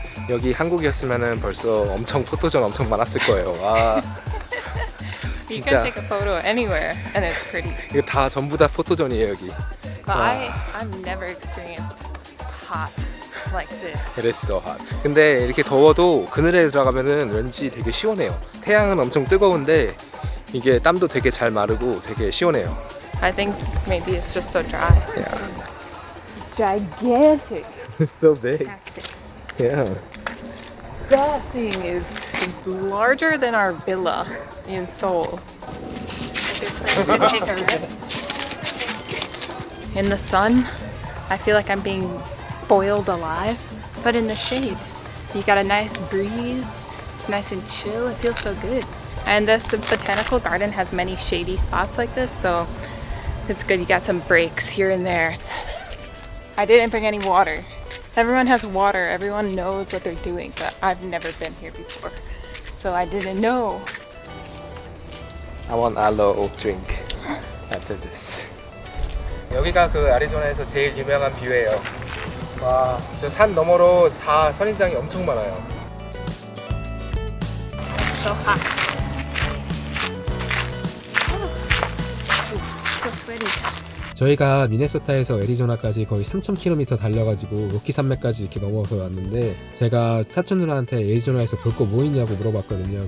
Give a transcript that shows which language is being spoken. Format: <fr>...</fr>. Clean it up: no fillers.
<ko>여기 한국이었으면은 벌써 엄청 포토존 엄청 많았을 거예요. 와.</ko> <en>You</en> <ko>진짜</ko> <en>can take a photo anywhere and it's pretty.</en> <ko>이거 다 전부 다 포토존이에요 여기.</ko> <en>But I've never experienced hot like this. It is so hot.</en> <ko>근데 이렇게 더워도 그늘에 들어가면은 왠지 되게 시원해요. 태양은 엄청 뜨거운데 이게 땀도 되게 잘 마르고 되게 시원해요.</ko> <en>I think maybe it's just so dry. Yeah. Gigantic It's so big. cactus. Yeah. That thing is larger than our villa in Seoul. A good place to take a rest. In the sun, I feel like I'm being boiled alive, but in the shade, you got a nice breeze. It's nice and chill. It feels so good. And this botanical garden has many shady spots like this, so it's good. You got some breaks here and there. I didn't bring any water. Everyone has water, everyone knows what they're doing, but I've never been here before. So I didn't know. I want aloe drink after this.</en> <ko>여기가 그 애리조나에서 제일 유명한 뷰예요. 와, 저 산 너머로 다 선인장이 엄청 많아요.</ko> <en>So hot. So sweaty.</en> <ko>저희가 미네소타에서 애리조나까지 거의 3,000km 달려가지고 로키 산맥까지 이렇게 넘어서 왔는데 제가 사촌 누나한테 애리조나에서 볼 거 뭐 있냐고 물어봤거든요.</ko>